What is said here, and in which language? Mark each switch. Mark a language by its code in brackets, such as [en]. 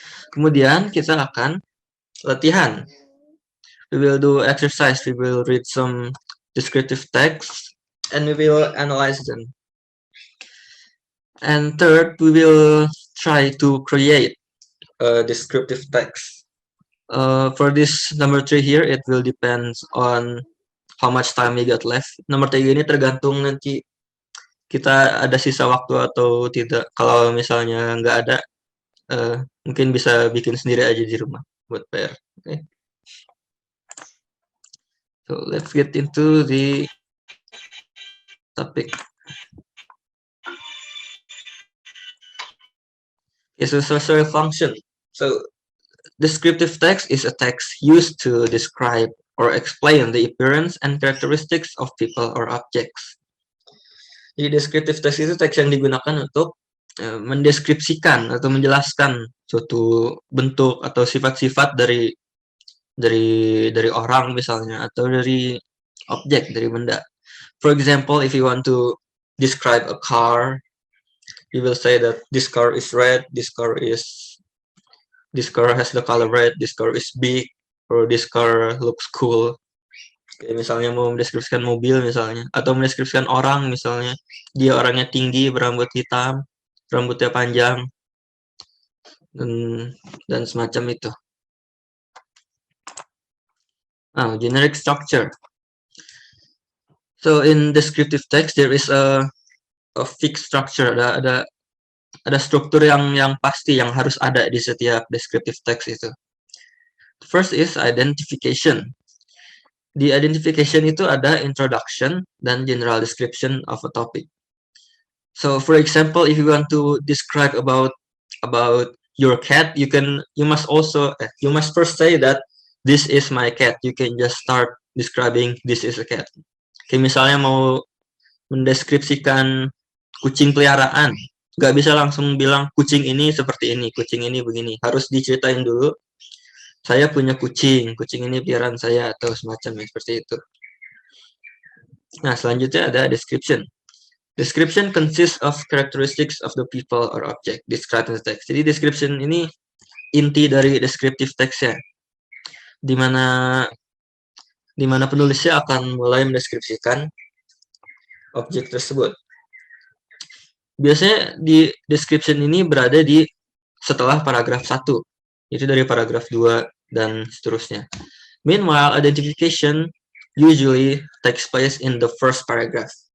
[id] Kemudian kita akan latihan. [en] We will do exercise, we will read some descriptive text, and we will analyze them. And third, we will try to create a descriptive text. For this number 3 here, it will depend on how much time we got left. [id] Nomor 3 ini tergantung nanti kita ada sisa waktu atau tidak. Kalau misalnya nggak ada, mungkin bisa bikin sendiri aja di rumah buat PR. [en] Okay. So let's get into the topic. It's a social function. So descriptive text is a text used to describe or explain the appearance and characteristics of people or objects. [id] Jadi descriptive text itu teks yang digunakan untuk mendeskripsikan atau menjelaskan suatu bentuk atau sifat-sifat dari orang misalnya atau dari objek, dari benda. [en] For example, if you want to describe a car, you will say that this car is red, this car has the color red, this car is big, or this car looks cool. [id] Kayak misalnya mau mendeskripsikan mobil misalnya, atau mendeskripsikan orang misalnya, dia orangnya tinggi, berambut hitam, rambutnya panjang, dan semacam itu. [en] Now, generic structure. So in descriptive text there is a fixed structure, [id] ada struktur yang pasti yang harus ada di setiap descriptive text itu. [en] First is identification. [id] Di identification itu ada [en] introduction dan general description of a topic. So for example, if you want to describe about your cat, you must first say that this is my cat. You can just start describing this is a cat. [id] Kayak misalnya mau mendeskripsikan kucing peliharaan, nggak bisa langsung bilang kucing ini seperti ini, kucing ini begini. Harus diceritain dulu, saya punya kucing ini peliharaan saya, atau semacamnya seperti itu. Nah, selanjutnya ada description. [en] Description consists of characteristics of the people or object described in the text. [id] Jadi description ini inti dari descriptive text ya, dimana penulisnya akan mulai mendeskripsikan objek tersebut. Biasanya di description ini berada di setelah paragraf 1. Itu dari paragraf 2 dan seterusnya. [en] Meanwhile, identification usually takes place in the first paragraph.